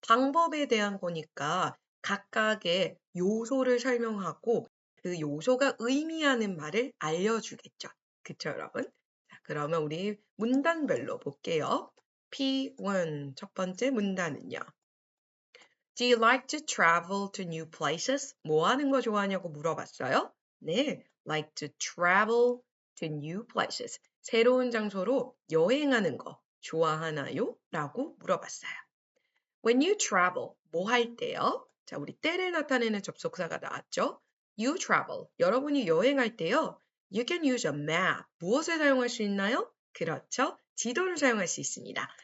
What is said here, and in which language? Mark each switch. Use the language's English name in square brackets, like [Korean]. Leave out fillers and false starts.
[Korean] 방법에 대한 거니까 각각의 요소를 설명하고 그 요소가 의미하는 말을 알려주겠죠. 그쵸, 여러분? 자, 그러면 우리 문단별로 볼게요. P1 첫 번째 문단은요. [English] Do you like to travel to new places? [Korean] 뭐 하는 거 좋아하냐고 물어봤어요. [English] 네, like to travel to new places. [Korean] 새로운 장소로 여행하는 거 좋아하나요? 라고 물어봤어요. [English] When you travel, [Korean] 뭐 할 때요? 자, 우리 때를 나타내는 접속사가 나왔죠? [English] You travel, [Korean] 여러분이 여행할 때요. [English] You can use a map. [Korean] 무엇을 사용할 수 있나요? 그렇죠. 지도를 사용할 수 있습니다.